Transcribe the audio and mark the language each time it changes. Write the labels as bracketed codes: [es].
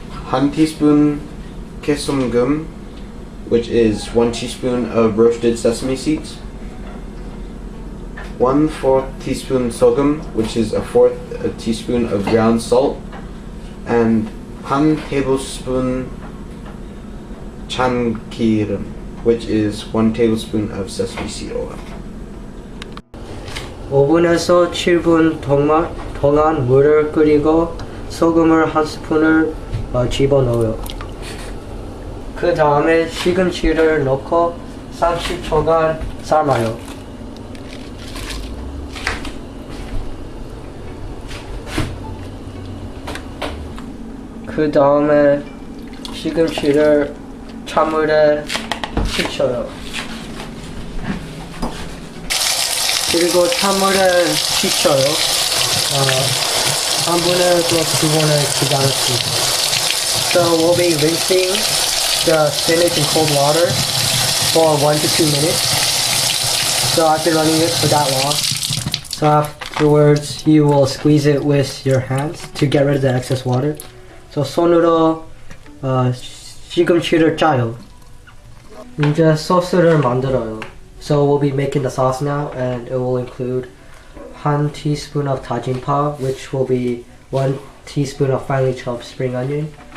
[en] 1 teaspoon 깨소금, which is 1 teaspoon of roasted sesame seeds, 1/4 teaspoon 소금, which is a 1/4 teaspoon of ground salt, and 1 tablespoon 참기름, which is 1 tablespoon of sesame seed oil. [ko] 오븐에서 7분 동안 물을 끓이고 소금을 1스푼을 집어넣어요. 그 다음에 시금치를 넣고 30초간 삶아요. 그 다음에 시금치를 찬물에 식혀요. 그리고 찬물에 식혀요. 3분에서 2분을 기다렸습니다. [en] So we'll be rinsing the spinach in cold water for 1 to 2 minutes. So I've been running it for that long. So afterwards you will squeeze it with your hands to get rid of the excess water. [ko] So 손으로 시금치를 짜요. 이제 소스를 만들어요. [en] So we'll be making the sauce now, and it will include 1 teaspoon of 다진 파, which will be 1 teaspoon of finely chopped spring onion,